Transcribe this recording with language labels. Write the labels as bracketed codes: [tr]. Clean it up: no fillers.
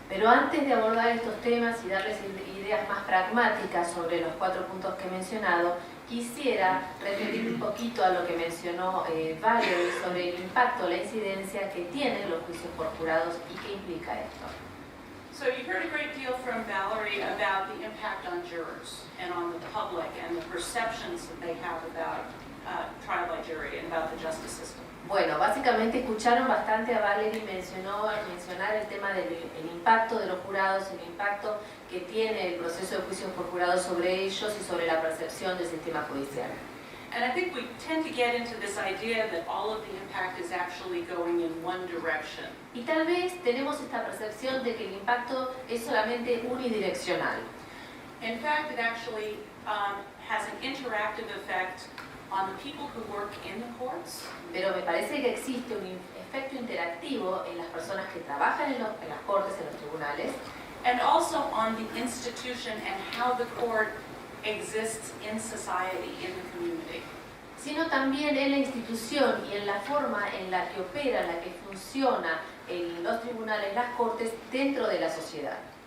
[es] Pero antes de abordar estos temas y darles ideas más pragmáticas sobre los 4 puntos que he mencionado, quisiera referirme un poquito a lo que mencionó Valerie sobre el impacto, la incidencia que tienen los juicios por jurados y qué implica esto. [en] So you heard a great deal from Valerie about the impact on jurors and on the public and the perceptions that they have about trial by jury and about the justice system. [es] Bueno, básicamente escucharon bastante a Valerie mencionar el tema del impacto de los jurados, el impacto que tiene el proceso de juicios por jurados sobre ellos y sobre la percepción del sistema judicial. [en] And I think we tend to get into this idea that all of the impact is actually going in one direction. [es] Y tal vez tenemos esta percepción de que el impacto es solamente unidireccional. [en] In fact, it actually has an interactive effect on the people who work in the courts. [es] Pero me parece que existe un efecto interactivo en las personas que trabajan en las cortes, en los tribunales, [en] And also on the institution and how the court exists in society, in the community. [es] sino también en la institución y en la forma en la que opera, en la que funciona en los tribunales, las cortes, dentro de la sociedad.